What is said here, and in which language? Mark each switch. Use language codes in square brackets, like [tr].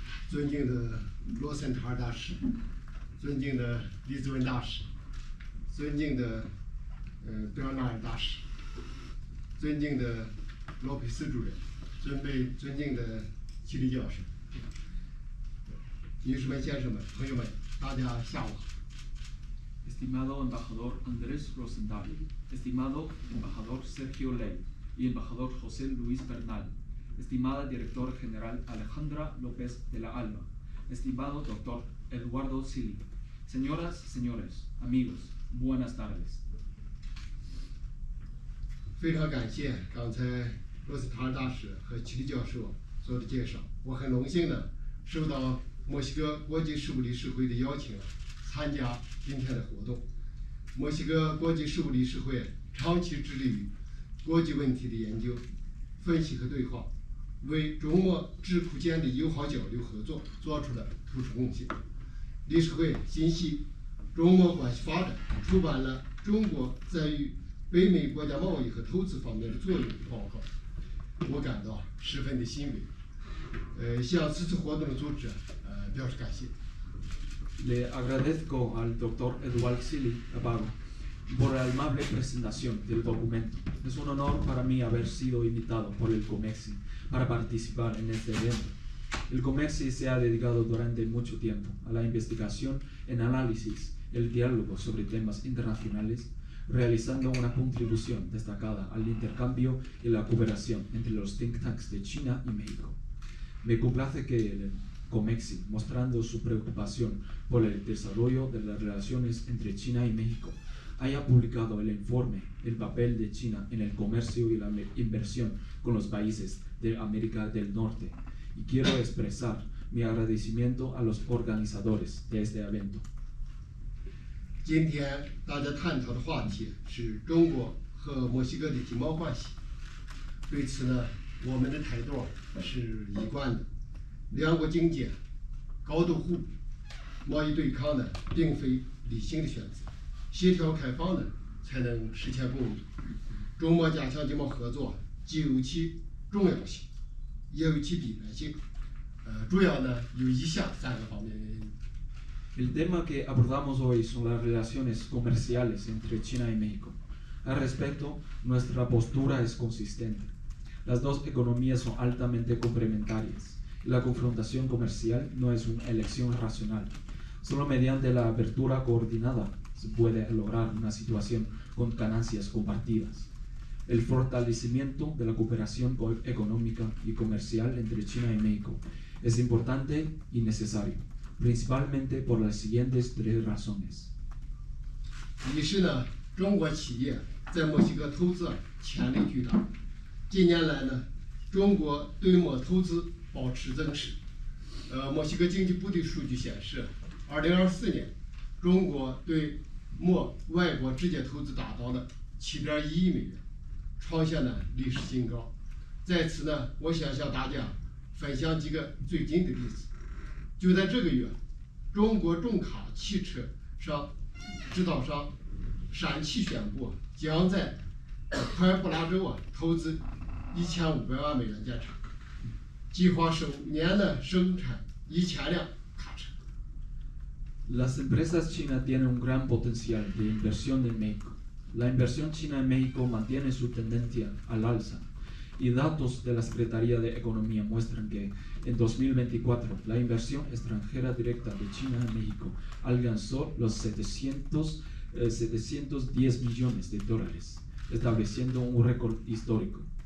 [zh] 尊敬的罗森塔尔大使，尊敬的李子文大使，尊敬的贝尔纳尔大使，尊敬的罗佩斯主任，尊敬的齐里教授，女士们、先生们、朋友们，大家下午好。 [es] Estimado embajador Andrés Rosenthal, estimado embajador Sergio Ley y embajador José Luis Bernal, estimada directora general Alejandra López de la Alba, estimado doctor Eduardo Zilli, señoras, señores, amigos, buenas tardes. [zh] 非常感谢刚才罗斯塔尔大使和齐里教授做的介绍，我很荣幸呢受到墨西哥国际事务理事会的邀请，参加今天的活动。墨西哥国际事务理事会长期致力于国际问题的研究、分析和对话，为中墨智库间的友好交流合作做出了突出贡献。理事会心系中墨关系发展，出版了《中国在与北美国家贸易和投资方面的作用》报告，我感到十分的欣慰。向此次活动的组织表示感谢。 [es] Le agradezco al doctor Eduardo Zilli por la amable presentación del documento. Es un honor para mí haber sido invitado por el COMEXI para participar en este evento. El COMEXI se ha dedicado durante mucho tiempo a la investigación, el análisis, el diálogo sobre temas internacionales, realizando una contribución destacada al intercambio y la cooperación entre los think tanks de China y México. Me complace que el COMEXI, mostrando su preocupación por el desarrollo de las relaciones entre China y México, haya publicado el informe El papel de China en el comercio y la inversión con los países de América del Norte, y quiero expresar mi agradecimiento a los organizadores de este evento. [zh] 今天大家探讨的话题是中国和墨西哥的经贸关系。对此呢，我们的态度是一贯的。两国经济高度互补，贸易对抗呢并非理性的选择，协调开放呢才能实现共赢。中墨加强经贸合作既有其重要性，也有其必然性。主要呢有以下3个方面原因。 [es] El tema que abordamos hoy son las relaciones comerciales entre China y México. Al respecto, nuestra postura es consistente. Las dos economías son altamente complementarias. La confrontación comercial no es una elección racional. Solo mediante la apertura coordinada se puede lograr una situación con ganancias compartidas. El fortalecimiento de la cooperación económica y comercial entre China y México es importante y necesario, principalmente por las siguientes 3 razones. [zh] 一是呢，中国企业在墨西哥投资潜力巨大。近年来呢，中国对墨投资保持增势。墨西哥经济部的数据显示，2024年，中国对墨外国直接投资达到了7.1亿美元，创下呢历史新高。在此呢，我想向大家分享几个最近的例子。就在这个月，中国重卡汽车制造商陕汽宣布，将在快布拉州投资1500万美元建厂，计划首年的生产1000辆卡车。 [es] Las empresas chinas tienen un gran potencial de inversión en México. La inversión china en México mantiene su tendencia al alza y datos de la Secretaría de Economía muestran que en 2024 la inversión extranjera directa de China en México alcanzó los 710 millones de dólares, estableciendo un récord histórico.